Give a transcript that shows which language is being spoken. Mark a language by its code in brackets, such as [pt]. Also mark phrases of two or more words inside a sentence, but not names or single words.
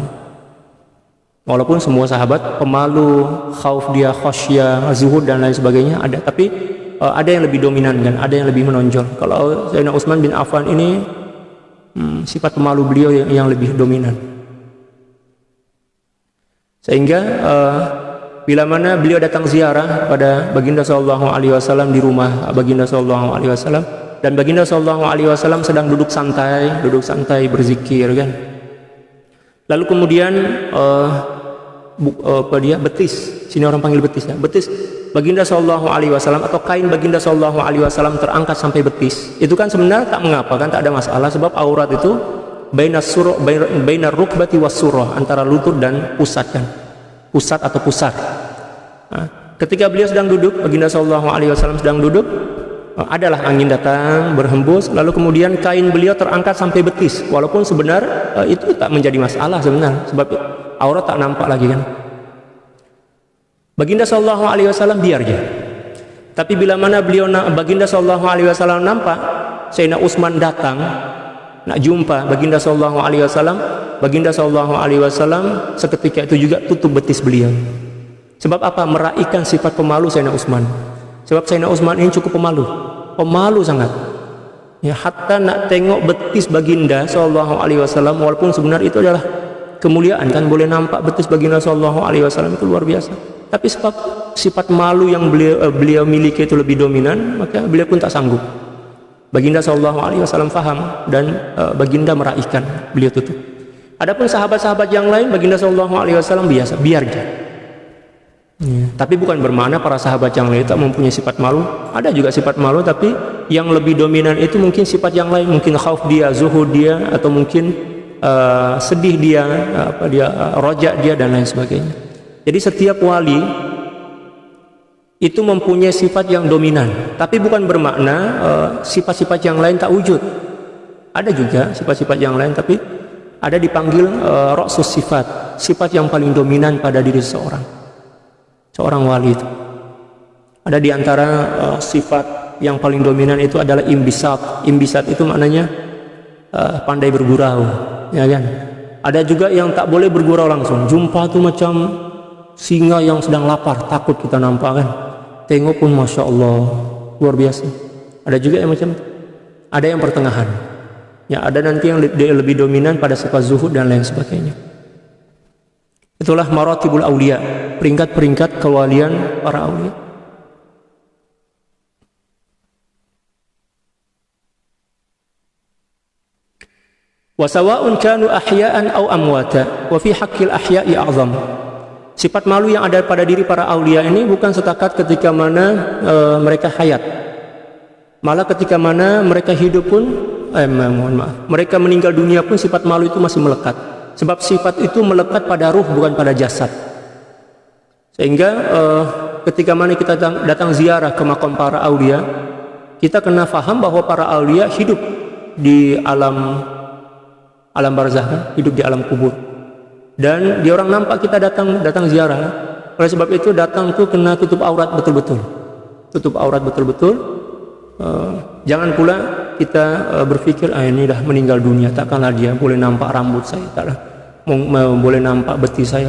[ms] Walaupun semua sahabat pemalu, khauf dia, khasyah, zuhud dan lain sebagainya ada, tapi ada yang lebih dominan kan, ada yang lebih menonjol. Kalau Sayyidina Utsman bin Affan ini sifat pemalu beliau yang lebih dominan. Sehingga bila mana beliau datang ziarah pada baginda [ar] صلى الله عليه وسلم [ms] di rumah baginda [ar] صلى الله عليه وسلم, [ms] dan baginda [ar] صلى الله عليه وسلم [ms] sedang duduk santai berzikir kan. Lalu kemudian betis, sini orang panggil betis ya, betis baginda [ar] صلى الله عليه وسلم [ms] atau kain baginda [ar] صلى الله عليه وسلم [ms] terangkat sampai betis. Itu kan sebenarnya tak mengapa kan, tak ada masalah, sebab aurat itu [ar] بين الركبة والسرة, [ms] antara lutut dan pusat kan, pusat atau pusar. Nah, ketika beliau sedang duduk, baginda [ar] صلى الله عليه وسلم [ms] sedang duduk, adalah angin datang berhembus, lalu kemudian kain beliau terangkat sampai betis, walaupun sebenarnya itu tak menjadi masalah sebenarnya, sebab aurat tak nampak lagi kan. Baginda [ar] صلى الله عليه وسلم [ms] biar je. Tapi bila mana baginda [ar] صلى الله عليه وسلم [ms] nampak Sayyidina Utsman datang nak jumpa baginda [ar] صلى الله عليه وسلم, [ms] baginda [ar] صلى الله عليه وسلم [ms] seketika itu juga tutup betis beliau. Sebab apa? Meraihkan sifat pemalu Sayyidina Utsman. Sebab Sayyidina Utsman ini cukup pemalu sangat. Ya, hatta nak tengok betis baginda [ar] صلى الله عليه وسلم, [ms] walaupun sebenarnya itu adalah kemuliaan kan, boleh nampak betis baginda [ar] صلى الله عليه وسلم [ms] itu luar biasa. Tapi sebab sifat malu yang beliau miliki itu lebih dominan, maka beliau pun tak sanggup. Baginda [ar] صلى الله عليه وسلم [ms] faham, dan baginda meraihkan, beliau tutup. Adapun sahabat-sahabat yang lain, baginda [ar] صلى الله عليه وسلم [ms] biasa, biar aja. Ya. Tapi bukan bermakna para sahabat yang lain tak mempunyai sifat malu. Ada juga sifat malu, tapi yang lebih dominan itu mungkin sifat yang lain, mungkin khauf dia, zuhud dia, atau mungkin sedih dia, rojak dia dan lain sebagainya. Jadi setiap wali itu mempunyai sifat yang dominan, tapi bukan bermakna sifat-sifat yang lain tak wujud. Ada juga sifat-sifat yang lain, tapi ada dipanggil ra'sus sifat yang paling dominan pada diri seorang wali itu. Ada di antara sifat yang paling dominan itu adalah imbisat. Imbisat itu maknanya pandai bergurau, ya kan? Ada juga yang tak boleh bergurau langsung. Jumpa tuh macam singa yang sedang lapar, takut kita nampak kan, tengok pun [ar] ما شاء الله [ms] luar biasa. Ada juga yang macam, ada yang pertengahan ya, ada nanti yang lebih dominan pada sifat zuhud dan lain sebagainya. Itulah [ar] مراتب الأولياء, [ms] peringkat-peringkat kewalian para aulia. [ar] وسواء كانوا أحياء أو أمواتا وفي حق الأحياء أعظم. [ms] Sifat malu yang ada pada diri para aulia ini bukan setakat ketika mana mereka hayat, malah ketika mana mereka hidup pun, mereka meninggal dunia pun sifat malu itu masih melekat. Sebab sifat itu melekat pada ruh, bukan pada jasad. Sehingga ketika mana kita datang ziarah ke makam para aulia, kita kena faham bahwa para aulia hidup di alam barzah, kan? Hidup di alam kubur. Dan dia orang nampak kita datang ziarah. Oleh sebab itu datang tuh kena tutup aurat betul-betul. Tutup aurat betul-betul. Jangan pula kita berpikir ini dah meninggal dunia, takkanlah dia boleh nampak rambut saya, taklah boleh nampak betis saya.